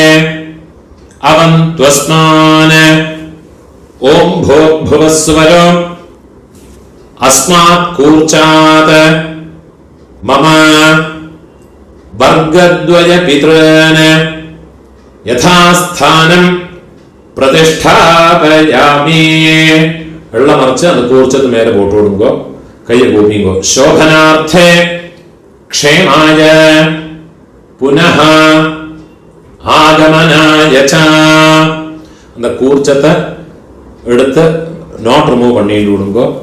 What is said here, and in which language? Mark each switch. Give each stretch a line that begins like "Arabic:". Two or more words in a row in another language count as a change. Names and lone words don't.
Sanskrit: अवन्त्वस्मान् ओं भूर्भुवस्वरो अस्मात् कूर्चात् मम वर्गद्वय पितॄन् यथास्थानं प्रतिष्ठापयामि.
Tamil: வெள்ளம் மறைச்சு அந்த கூர்ச்சத்து மேல போட்டு விடுங்கோ. கையை கூப்பிங்கோ.
Sanskrit: शोभनार्थे क्षेमाय पुनः आगमनाय च.
Tamil: அந்த கூர்ச்சத்தை எடுத்து
English: knot remove
Tamil: பண்ணிட்டு விடுங்கோ.